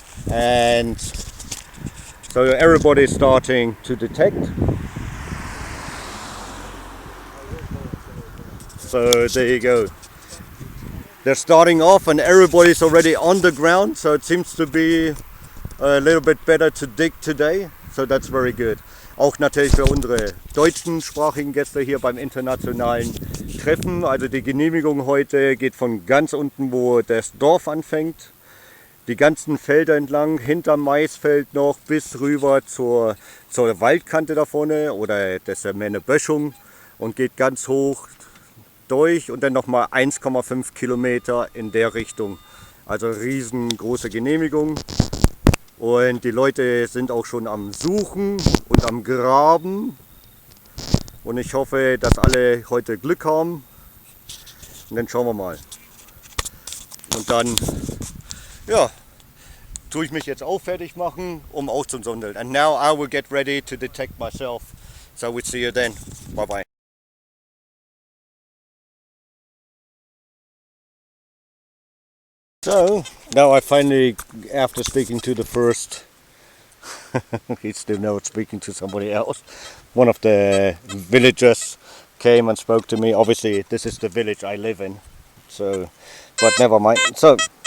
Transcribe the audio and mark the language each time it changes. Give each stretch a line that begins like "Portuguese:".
English: And so everybody is starting to detect. So there you go. They're starting off and everybody's already on the ground, so it seems to be a little bit better to dig today. So that's very good.
German: Auch natürlich für unsere deutschsprachigen Gäste hier beim internationalen Treffen. Also die Genehmigung heute geht von ganz unten, wo das Dorf anfängt, die ganzen Felder entlang, hinterm Maisfeld noch bis rüber zur Waldkante da vorne, oder das ist ja mehr eine Böschung, und geht ganz hoch durch und dann nochmal 1,5 Kilometer in der Richtung. Also riesengroße Genehmigung. Und die Leute sind auch schon am Suchen und am Graben. Und ich hoffe, dass alle heute Glück haben. Und dann schauen wir mal. Und dann, ja, tue ich mich jetzt auch fertig machen, um auch zu sondeln.
English: And now I will get ready to detect myself. So we'll see you then. Bye bye. So, now I finally, after speaking to the first, he's still not speaking to somebody else, one of the villagers came and spoke to me. Obviously, this is the village I live in, so, but never mind. So,